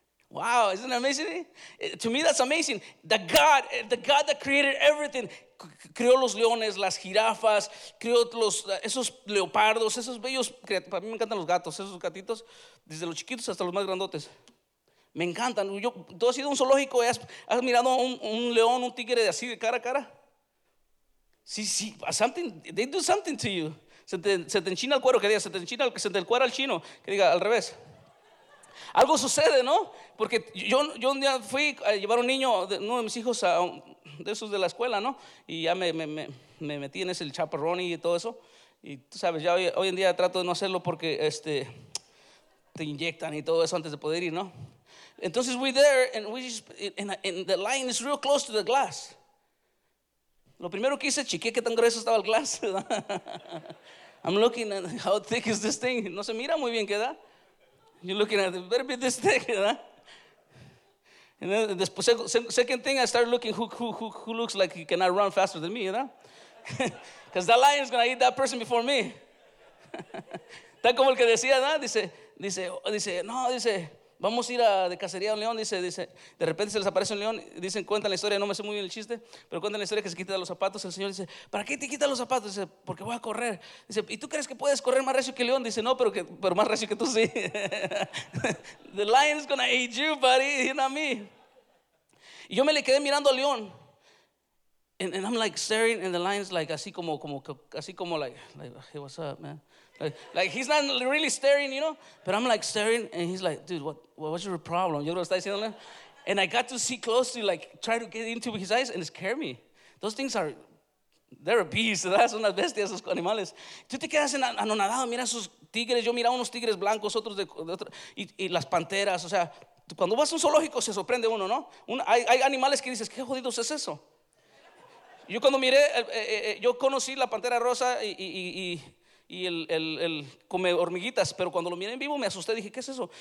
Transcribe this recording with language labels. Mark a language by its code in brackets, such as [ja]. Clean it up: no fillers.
[en] Wow, isn't that amazing? To me that's amazing. The God that created everything, [es] creó los leones, las jirafas, creó esos leopardos, esos bellos, para mí me encantan los gatos, esos gatitos, desde los chiquitos hasta los más grandotes. Me encantan. Tú has ido a un zoológico y has mirado un león, un tigre de así de cara a cara. Sí, sí, [en] something, they do something to you. [es] Se te enchina el cuero, que diga, se te encuera el chino, que diga al revés. Algo sucede, ¿no? Porque yo un día fui a llevar a un niño, uno de mis hijos, de esos de la escuela, ¿no? Y ya me metí en ese chaperrón y todo eso. Y tú sabes, ya hoy en día trato de no hacerlo porque te inyectan y todo eso antes de poder ir, ¿no? [en] Entonces we're there and we just and the line is real close to the glass. [es] Lo primero que hice, chequeé qué tan grueso estaba el glass. [en] I'm looking at how thick is this thing. [es] No se mira muy bien, ¿queda? [en] You're looking at it, better be this thing, ¿verdad? And then después, second thing, I started looking who looks like he cannot run faster than me, ¿verdad? Because that lion is going to eat that person before me. [es] Está como el que decía, ¿verdad? Dice, vamos a ir de cacería a un león. Dice, de repente se les aparece un león. Dicen, cuentan la historia, no me sé muy bien el chiste, pero cuentan la historia que se quita los zapatos. El señor dice, ¿para qué te quitas los zapatos? Dice, porque voy a correr. Dice, ¿y tú crees que puedes correr más recio que el león? Dice, no, pero más recio que tú sí. [en] The lion's gonna eat you, buddy, you know me. [es] Y yo me le quedé mirando al león. [en] And I'm like staring, and the lion's like, [es] así como, [en] hey, what's up, man? Like he's not really staring, you know? But I'm like staring, and he's like, dude, what's your problem? You know what I'm saying? And I got to see close to, like, try to get into his eyes, and it scared me. Those things are, they're a beast. ¿Verdad? [es] Son unas bestias, esos animales. Tú te quedas anonadado, mira esos tigres. Yo mira unos tigres blancos, otros de otro, y las panteras. O sea, cuando vas a un zoológico, se sorprende uno, ¿no? Hay animales que dices, ¿qué jodidos es eso? Yo cuando miré, yo conocí la pantera rosa y el come hormiguitas, pero cuando lo miré en vivo me asusté, dije, ¿qué es eso?